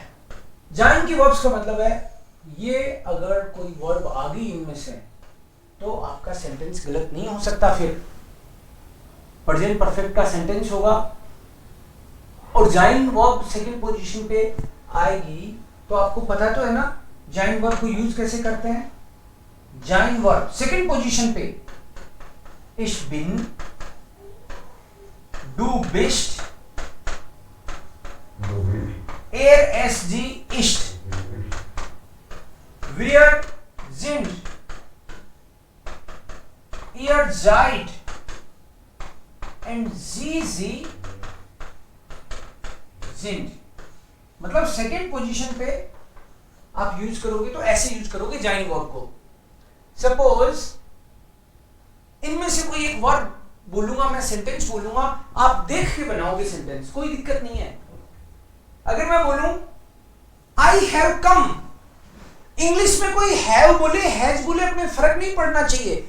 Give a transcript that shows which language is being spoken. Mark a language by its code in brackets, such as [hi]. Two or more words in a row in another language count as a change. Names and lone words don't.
[hi] जाइन की वर्ब्स का मतलब है, ये अगर कोई वर्ब आ गई इनमें से तो आपका सेंटेंस गलत नहीं हो सकता। फिर [en] present perfect [hi] का सेंटेंस होगा, और जाइन वर्ब [en] second position [hi] पे आएगी तो आपको पता तो है ना जाइन वर्ब को यूज कैसे करते हैं। जाइन वर्ब [en] second position [hi] पे, [de] ich bin, du bist, es, sie ist, wir sind, ihr seid and sie sind। [hi] मतलब [en] second position [hi] पे आप यूज करोगे तो ऐसे यूज करोगे जाइन वर्ब को। सपोज इनमें से कोई एक वर्ब बोलूंगा, मैं सेंटेंस बोलूंगा, आप देख के बनाओगे सेंटेंस, कोई दिक्कत नहीं है। अगर मैं बोलूं [en] I have come, [hi] इंग्लिश में कोई हैव बोले, हैज बोले, अपने फर्क नहीं पड़ना चाहिए।